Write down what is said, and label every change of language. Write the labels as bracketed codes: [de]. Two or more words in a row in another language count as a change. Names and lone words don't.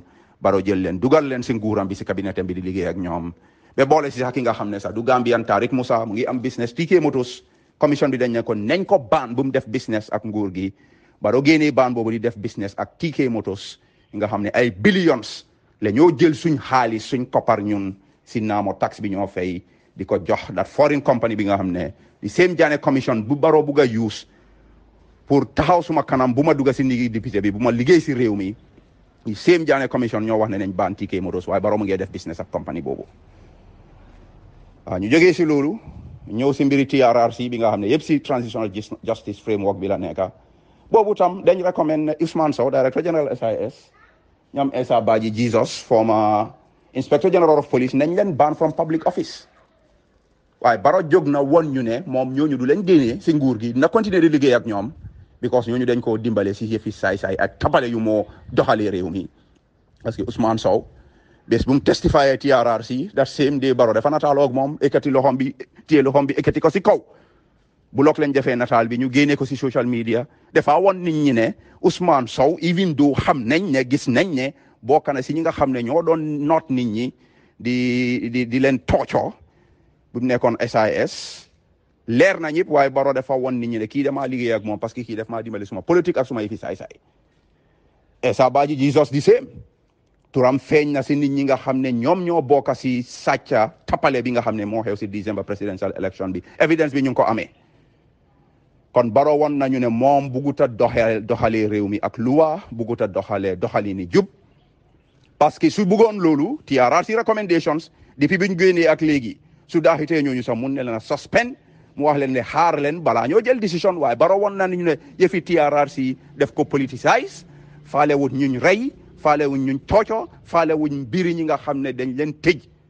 [wo] Barrow jël leen dugal leen si nguuram bi si cabinetam bi di liggéey ak ñoom ba boole si sax ki nga xam ne sax du Gambian Tariq Moussa mu ngi am business TK Motors. Commission bi dañ ne ko nañ ko baan bu mu def business ak nguur gi. Barrow génnee baan boobu di def business ak TK Motors nga xam ne ay billions la ñoo jël suñ xaalis suñ koppar ñun si naamo tax bi ñoo fay di ko jox [en] that foreign company [wo] bi nga xam ne di same Janneh commission bu Barrow bugg a use pour taxaw suma kanam bu ma dugga si nigi député bi bu ma liggéey si réew mi di same Janneh commission ñoo wax ne nañ baan TK Motors waaye Barrow mu ngi def business ak company boobu. ñu jógee si loolu ñëw si mbiri TRRC bi nga xam ne yëpp si [en] transitional justice framework [wo] bi la nekka boobu tam dañ recommend Ousmane Sow [en] director general [wo] SIS ñoom 𝐒𝐨𝐵𝐺𝐸 [en] former inspector general of police [wo] nañ leen ban [en] from public office [wo] waaye Barrow jóg na won ñu ne moom ñooñu du leen génnee si nguur gi na continuer di liggéey ak ñoom because ñooñu dañ koo dimbale si yëfi saay-saay ak tapale yu moo doxalee réew mi [fr] parce que [wo] Ousmane Sow bés bu mu testify TRRC [en] that same day [wo] Barrow dafa nataaloo ak moom ekkati loxom bi téye loxom bi ekkati ko si kaw bu lok lañ defee nataal bi ñu génnee ko si [en] social media [wo] dafa won nit ñi ne Ousmane Sow [en] even though [wo] xam nañ ne gis nañ ne bokk na si ñi nga xam ne ñoo doon noot nit ñi di leen toocoo bu mu nekkoon SIS leer na ñëpp waaye Barrow dafa won nit ñi ne kii damaa liggéey ak moom [fr] parce que [wo] kii daf maa dimbali suma politique ak suma yëfi saay-saay 𝐒𝐨𝐵𝐺𝐸 [en] the same [wo] turam feeñ na si nit ñi nga xam ne ñoom ñoo bokk si sàcca tapale bi nga xam ne moo xew si [en] December presidential election [wo] bi evidence bi ñu ngi ko amee kon Barrow won nañu ne moom bugut a doxalee réew mi ak loi bugut a doxali ni jub [fr] parce que [wo] su bëggoon loolu TRRC recommendations depuis bi ñu génnee ak léegi su daaxitee ñooñu sax mun ne leen a suspend mu wax leen ne xaar leen balaa ñoo jël décision waaye Barrow won nañu ne yëfi TRRC def ko politicize faale wuñ ñuñ rey faale wuñ ñuñ tooco faale wuñ mbiri ñi nga xam ne dañ leen tëj